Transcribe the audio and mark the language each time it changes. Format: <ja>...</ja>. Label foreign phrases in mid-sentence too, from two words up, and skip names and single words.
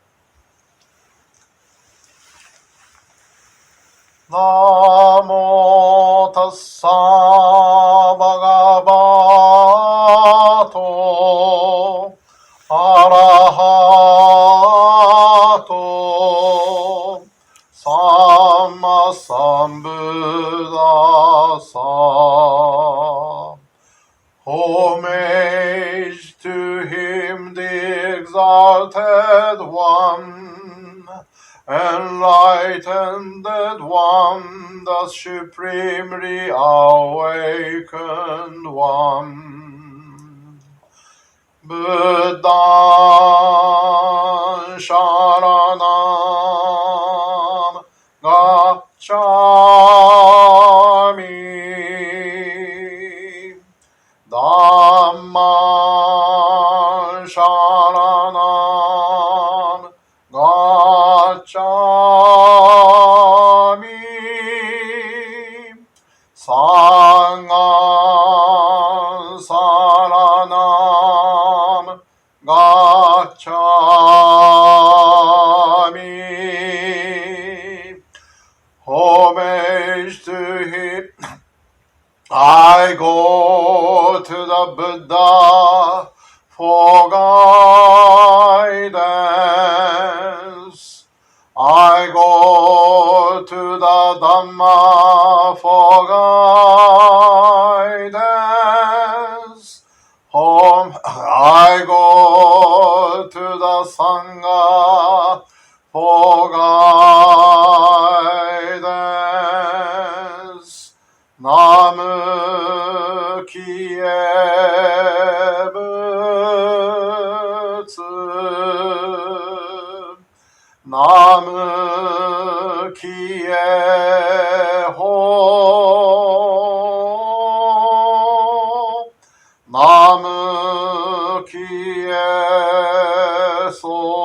<pi>Namo tassa bhagavato arahato samma sambuddhassa.</pi> <en>Homage to him, the exalted one, enlightened one, the supremely awakened one.</en> <pi>Buddha Sharanam Gacchami, Dhamma Sharanam Gacchami, Sangha Saranam Gacchami.</pi> <en>Homage to him. I go to the Buddha for guidance. I go to the Dharma for guidance. I go to the Sangha for guidance.</en> <ja>Namu Kie Butsu, Namu Kie Ho, Namu Kie So,</ja>